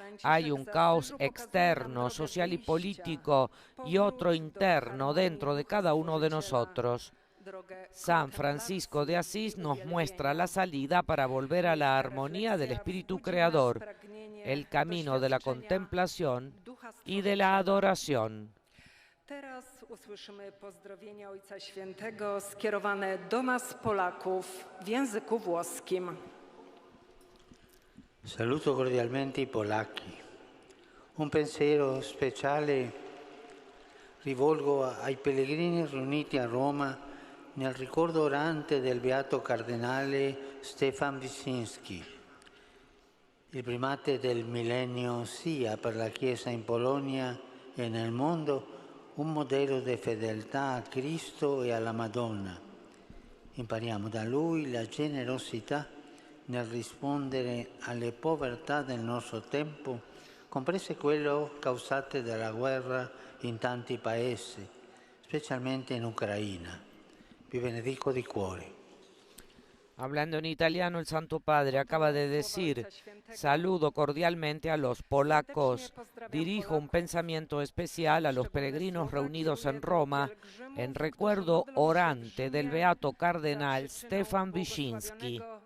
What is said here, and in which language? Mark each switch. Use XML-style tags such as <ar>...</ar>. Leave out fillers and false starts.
<es>Hay un caos externo, social y político, y otro interno dentro de cada uno de nosotros. San Francisco de Asís nos muestra la salida para volver a la armonía del Espíritu Creador, el camino de la contemplación y de la adoración.</es> <pl>Teraz usłyszymy pozdrowienia Ojca Świętego skierowane do nas Polaków w języku włoskim.</pl> <it>Saluto cordialmente i polacchi. Un pensiero speciale rivolgo ai pellegrini riuniti a Roma nel ricordo orante del beato cardinale Stefan Wyszyński. Il primate del millennio sia per la Chiesa in Polonia e nel mondo un modello di fedeltà a Cristo e alla Madonna. Impariamo da lui la generosità nel rispondere alle povertà del nostro tempo, comprese quelle causate dalla guerra in tanti paesi, specialmente in Ucraina. Vi benedico di cuore.</it> <es>Hablando en italiano, el Santo Padre acaba de decir: saludo cordialmente a los polacos. Dirijo un pensamiento especial a los peregrinos reunidos en Roma en recuerdo orante del beato cardenal Stefan Wyszyński.</es>